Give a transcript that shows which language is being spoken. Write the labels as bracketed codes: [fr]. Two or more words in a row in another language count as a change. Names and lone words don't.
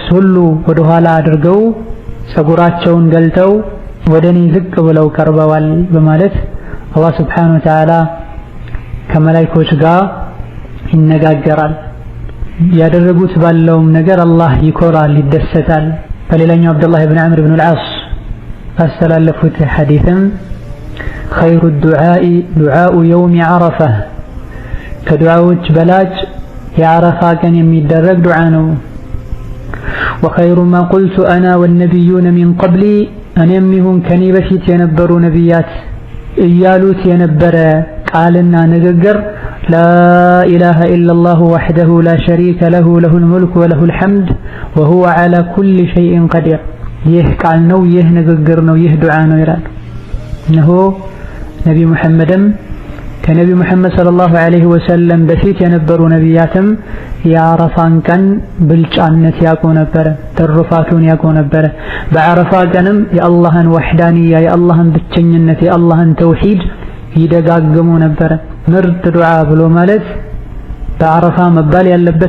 [am] ሁሉ ወደ ኋላ አድርገው ፀጉራቸውን ገልጠው ወደኔ ዝቅ ብለው ቀርበዋል በማለት አላህ [ar] سبحانه وتعالى [am] ከመላእክቶች ጋር ይነጋገራል። ያደረጉት ባለውም ነገር አላህ ይኮራል፣ ይደሰታል። በሌላኛው አብዱላህ ኢብኑ ዐምር ኢብኑ አልዓስ አስተላለፉት ሐዲስም [ar] خير الدعاء دعاء يوم عرفة. [am] ከዱዓዎች በላጭ የዓረፋ ቀን የሚደረግ ዱዓ ነው። [ar] وخير ما قلت أنا والنبيون من قبلي [am] እኔም ይሁን ከኔ በፊት የነበሩ ነቢያት እያሉት የነበረ ቃልና ንግግር [ar] لا إله إلا الله وحده لا شريك له له الملك وله الحمد وهو على كل شيء قدير. [am] ይህ ቃል ነው፣ ይህ ንግግር ነው፣ ይህ ዱዓ ነው ይላል። እነሆ ነቢ ሙሐመድም ከነቢ ሙሐመድ [ar] صلى الله عليه وسلم [am] በፊት የነበሩ ነቢያትም የዓረፋን ቀን ብልጫነት ያውቁ ነበረ፣ ተርፋቱን ያውቁ ነበረ። በዓረፋ ቀንም የአላህን ወህዳንያ የአላህን ብቸኝነት የአላህን ተውሂድ ይደጋግሙ ነበረ። ምርጥ ዱዓ ብሎ ማለት በዓረፋ መባል ያለበት